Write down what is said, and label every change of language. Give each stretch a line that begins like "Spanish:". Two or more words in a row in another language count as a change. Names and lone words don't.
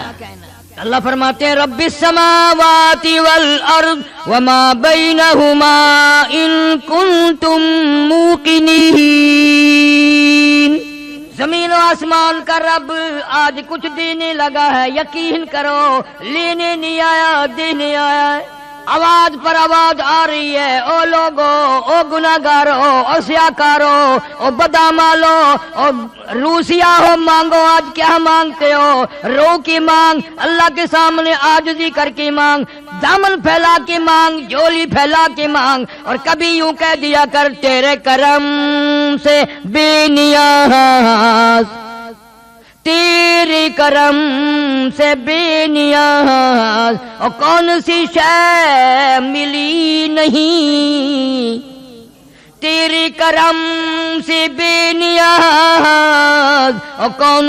Urdu: اللہ فرماتے ہیں
Arabic: رب السماوات والارض وما بینہما ان کنتم موقنین،
Urdu: زمین و آسمان کا رب آج کچھ دینے لگا ہے، یقین کرو، لینے نہیں آیا، دینے آیا ہے۔ آواز پر آواز آ رہی ہے، او لوگو، او گناہگارو، او سیاکارو، او بدامالو، او روسیا ہو، مانگو، آج کیا مانگتے ہو؟ رو کی مانگ، اللہ کے سامنے عاجزی کر کے مانگ، دامن پھیلا کے مانگ، جھولی پھیلا کے مانگ، اور کبھی یوں کہہ دیا کر تیرے کرم سے بے نیاز، تیرے کرم سے بے نیاز، اور کون سی شے ملی نہیں، تیرے کرم سے بے نیاز، اور کون